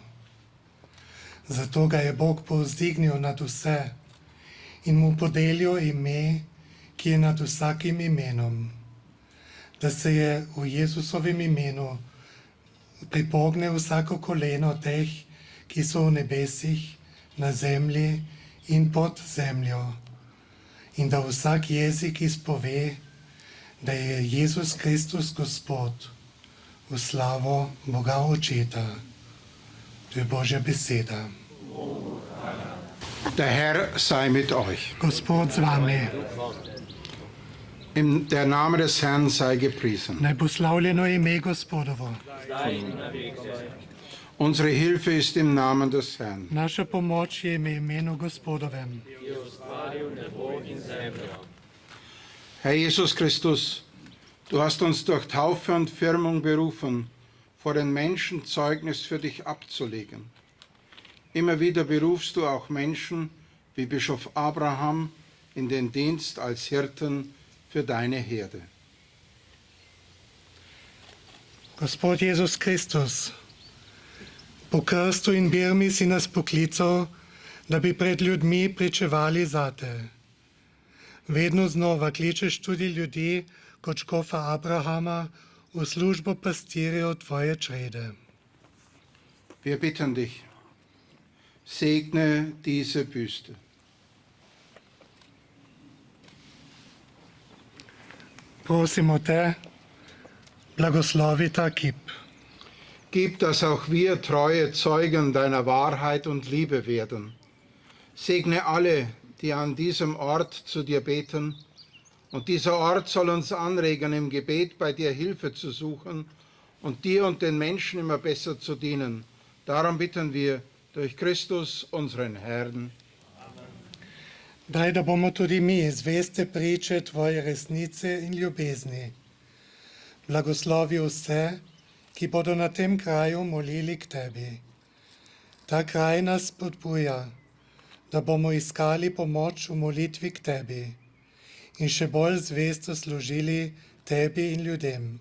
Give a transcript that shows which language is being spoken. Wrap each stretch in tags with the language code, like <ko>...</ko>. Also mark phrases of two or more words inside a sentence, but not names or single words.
<sl>Zato ga je Bog povzdignil nad vse in mu podelil ime, ki je nad vsakim imenom, da se je v Jezusovem imenu pripogne vsako koleno teh, ki so v nebesih, na zemlji in pod zemljo, in da vsak jezik izpove, da je Jezus Kristus Gospod, v slavo Boga Očeta. To je Božja beseda.</sl> <de>Der Herr sei mit euch.</de> <sl>Gospod z vami,</sl> <de>Der Name des Herrn sei gepriesen.</de> <sl>naj bo slavljeno ime Gospodovo.</sl> <de>Unsere Hilfe ist im Namen des Herrn.</de> <sl>Naša pomoč je v imenu Gospodovem.</sl> <de>Herr Jesus Christus, du hast uns durch Taufe und Firmung berufen, vor den Menschen Zeugnis für dich abzulegen. Immer wieder berufst du auch Menschen wie Bischof Abraham in den Dienst als Hirten für deine Herde.</de> <sl>Gospod Jezus Kristus, po krstu in birmi si nas poklical, da bi pred ljudmi pričevali zate. Vedno znova kličeš tudi ljudi kot škofa Abrahama v službo pastirjev tvoje črede.</sl> <de>Wir bitten dich, segne diese Büste.</de> <sl>Prosimo te, blagoslovi ta kip.</sl> <de>Gib, dass auch wir treue Zeugen deiner Wahrheit und Liebe werden. Segne alle, die an diesem Ort zu dir beten, und dieser Ort soll uns anregen, im Gebet bei dir Hilfe zu suchen und dir und den Menschen immer besser zu dienen. Darum bitten wir durch Christus, unseren Herrn.</de> <sl>Daj, da bomo tudi mi zveste priče tvoje resnice in ljubezni. Blagoslovi vse, ki bodo na tem kraju molili k tebi. Ta kraj nas podbuja, da bomo iskali pomoč v molitvi k tebi in še bolj zvesto služili tebi in ljudem.</sl>